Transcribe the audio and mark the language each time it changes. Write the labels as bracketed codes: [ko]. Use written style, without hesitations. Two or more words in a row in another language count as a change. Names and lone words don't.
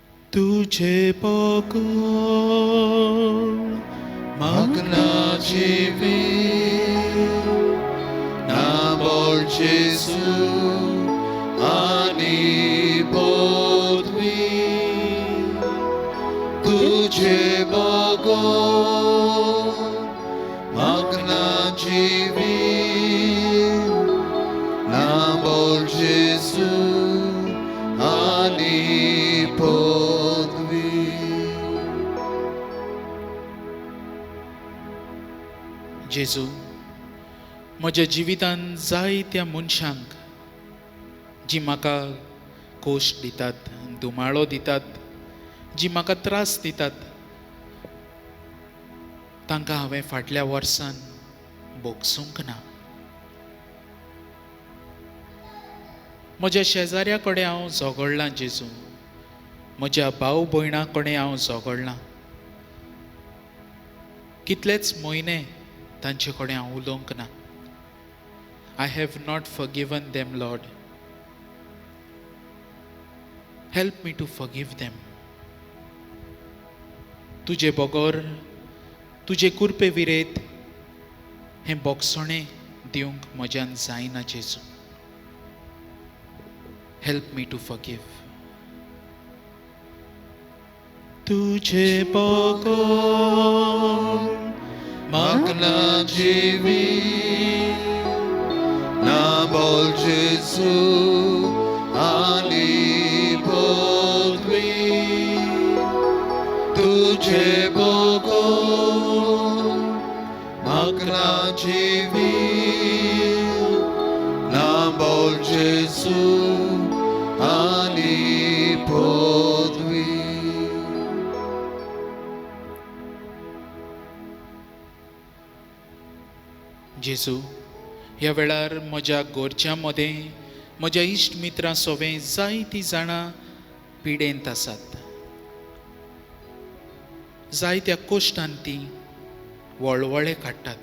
[kok] तुझे बगोर Magna Jivi Nabor Jesu Ani Bodvi Tujhe Bogo Magna Jivi Nabor Jesu Ani Bodvi. जेजू म्हज्या जिवितांत जायत्या मनशांक जी म्हाका कोश्ट दितात, दुमाळो दितात, जी म्हाका त्रास दितात, तांकां हांवें फाटल्या वर्सान भोगसूंक ना. म्हज्या शेजाऱ्या कडेन हांव झगडलां जेजू, म्हज्या भाव भयणां कडेन हांव झगडलां. कितलेच म्हयने तांचे कडेन हांव उलोवंक ना. [en] I have not forgiven them Lord. help me to forgive them. [kok] तुजे बगोर तुजे कुरपे विरेत हें बोगसणें दिवंक म्हज्यान जायना जेजू. [en] help me to forgive. [kok] तुजे बगोर Magna Jivi Nabor Jesu Ani Bodvi Tujhe Bogo Magna Jivi Nabor Jesu Ani Bodvi. जेजू, ह्या वेळार म्हज्या गोरच्या मदें म्हज्या इश्ट मित्रां सोबें जायतीं जाणां पिडेंत आसात. जायत्या कोश्टांत तीं वळवळे काडटात.